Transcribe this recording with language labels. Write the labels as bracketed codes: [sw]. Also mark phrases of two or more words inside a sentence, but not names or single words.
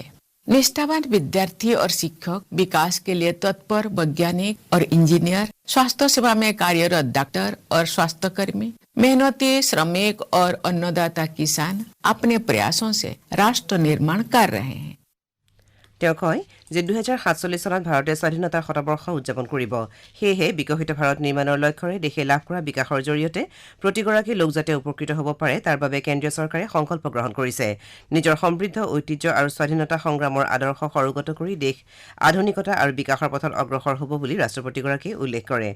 [hi] निष्ठावान विद्यार्थी और शिक्षक, विकास के लिए तत्पर वैज्ञानिक और इंजीनियर, स्वास्थ्य सेवा में कार्यरत डॉक्टर और स्वास्थ्यकर्मी, मेहनती श्रमिक और अन्नदाता किसान अपने प्रयासों से राष्ट्र निर्माण कर रहे हैं। [as] তেওঁ কয় যে ২০৪৭ চনত ভাৰতে স্বাধীনতাৰ শতবৰ্ষ উদযাপন কৰিব। সেয়েহে বিকশিত ভাৰত নিৰ্মাণৰ লক্ষ্যৰে দেশে লাভ কৰা বিকাশৰ জৰিয়তে প্ৰতিগৰাকী লোক যাতে উপকৃত হ'ব পাৰে তাৰ বাবে কেন্দ্ৰীয় চৰকাৰে সংকল্প গ্ৰহণ কৰিছে। নিজৰ সমৃদ্ধ ঐতিহ্য আৰু স্বাধীনতা সংগ্ৰামৰ আদৰ্শ সৰুগত কৰি দেশ আধুনিকতা আৰু বিকাশৰ পথত অগ্ৰসৰ হ'ব বুলি ৰাষ্ট্ৰপতিগৰাকীয়ে উল্লেখ কৰে।